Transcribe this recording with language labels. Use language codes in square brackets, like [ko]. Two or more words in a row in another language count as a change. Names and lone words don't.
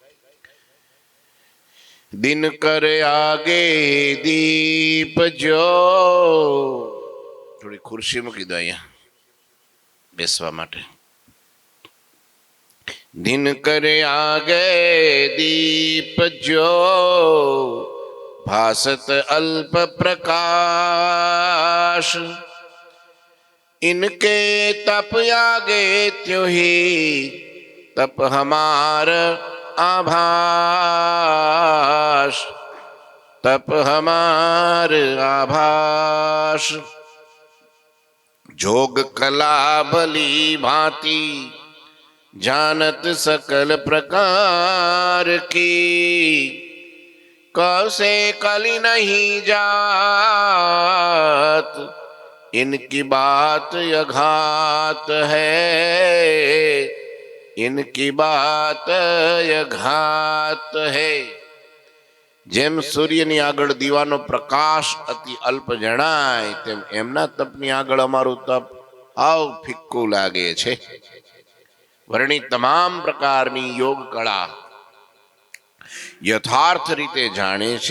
[bra] दिन कर आगे दीप जो, [gu] થોડી ખુરશી મૂકી દો અહીંયા બેસવા માટે. [bra] दिन कर आगे दीप जो, भासत अल्प प्रकाश. इनके तप आगे त्यों ही तप हमार आभास. तप हमार आभास. जोग कला भली भांति जानत सकल प्रकार की. कौसे कली नहीं जात इनकी बात यघात है. इनकी बात यघात है. [gu] જેમ સૂર્યની આગળ દીવાનો પ્રકાશ અતિ અલ્પ જણાય, તેમ એમના તપની આગળ અમારું તપ આવ ફિક્કું લાગે છે. વર્ણિત તમામ પ્રકારની યોગ કળા યથાર્થ રીતે જાણે છે.